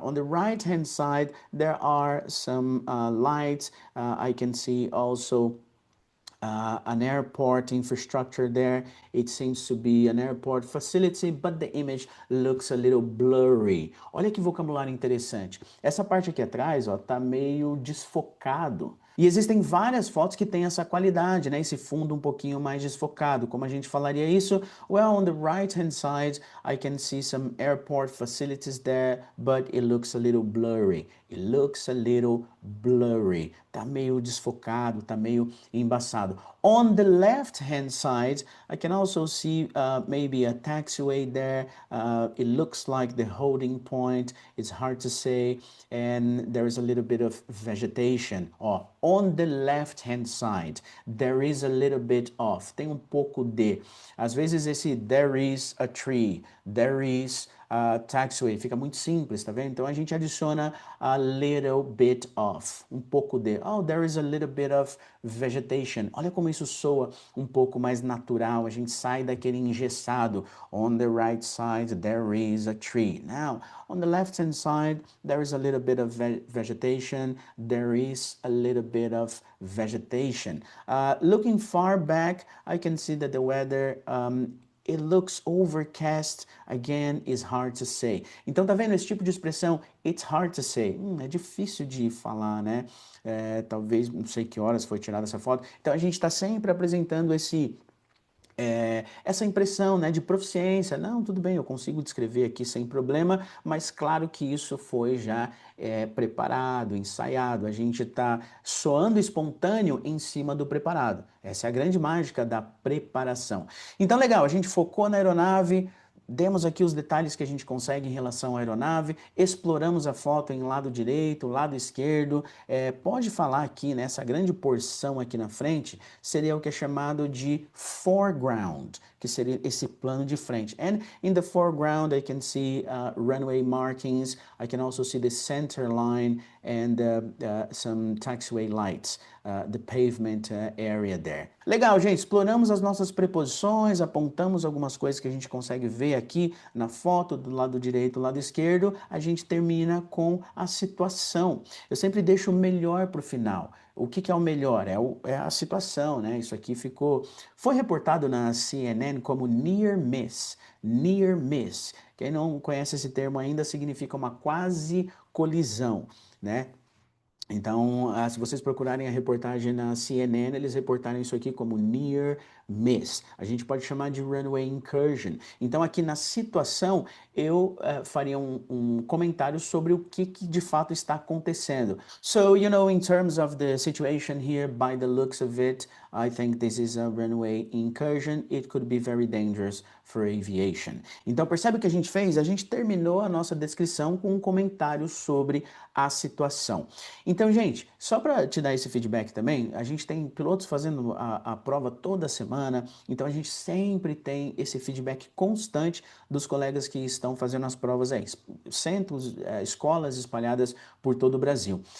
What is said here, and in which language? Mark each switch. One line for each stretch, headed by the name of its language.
English: On the right-hand side, there are some lights. I can see also an airport infrastructure there. It seems to be an airport facility, but the image looks a little blurry.
Portuguese: Olha que vocabulário interessante. Essa parte aqui atrás, ó, tá meio desfocado. E existem várias fotos que têm essa qualidade, né? Esse fundo um pouquinho mais desfocado. Como a gente falaria isso?
English: Well, on the right-hand side, I can see some airport facilities there, but it looks a little blurry. It looks a little blurry.
Portuguese: Tá meio desfocado, tá meio embaçado.
English: On the left-hand side, I can also see maybe a taxiway there. It looks like the holding point. It's hard to say. And there is a little bit of vegetation. Ó, on the left-hand side, there is a little bit of.
Portuguese: Tem pouco de. Às vezes esse
English: there is a tree, there is taxiway,
Portuguese: fica muito simples, tá vendo? Então a gente adiciona
English: a little bit of,
Portuguese: pouco de.
English: Oh, there is a little bit of vegetation.
Portuguese: Olha como isso soa pouco mais natural, a gente sai daquele engessado.
English: On the right side, there is a tree. Now, on the left-hand side, there is a little bit of vegetation. There is a little bit of vegetation. Looking far back, I can see that the weather it looks overcast, again, is hard to say.
Portuguese: Então, tá vendo esse tipo de expressão?
English: It's hard to say.
Portuguese: É difícil de falar, né? Talvez, não sei que horas foi tirada essa foto. Então, a gente está sempre apresentando essa impressão, né, de proficiência. Não, tudo bem, eu consigo descrever aqui sem problema, mas claro que isso foi já preparado, ensaiado. A gente está soando espontâneo em cima do preparado. Essa é a grande mágica da preparação. Então, legal, a gente focou na aeronave, demos aqui os detalhes que a gente consegue em relação à aeronave, exploramos a foto em lado direito, lado esquerdo. Pode falar aqui, nessa grande porção aqui na frente, seria o que é chamado de foreground, que seria esse plano de frente. And in the foreground, I can see runway markings. I can also see the center line and some taxiway lights, the pavement area there. Legal, gente, exploramos as nossas preposições, apontamos algumas coisas que a gente consegue ver aqui na foto, do lado direito, do lado esquerdo. A gente termina com a situação. Eu sempre deixo o melhor para o final. O que é o melhor? É a situação, né? Isso aqui foi reportado na CNN como near miss. Near miss. Quem não conhece esse termo ainda, significa uma quase colisão, né? Então, se vocês procurarem a reportagem na CNN, eles reportaram isso aqui como near miss. A gente pode chamar de runway incursion. Então, aqui na situação, eu faria um comentário sobre o que de fato está acontecendo.
English: So, in terms of the situation here, by the looks of it, I think this is a runway incursion. It could be very dangerous for aviation.
Portuguese: Então, percebe o que a gente fez? A gente terminou a nossa descrição com um comentário sobre a situação. Então, gente, só para te dar esse feedback também, a gente tem pilotos fazendo a prova toda semana, então a gente sempre tem esse feedback constante dos colegas que estão fazendo as provas aí, centros, escolas espalhadas por todo o Brasil.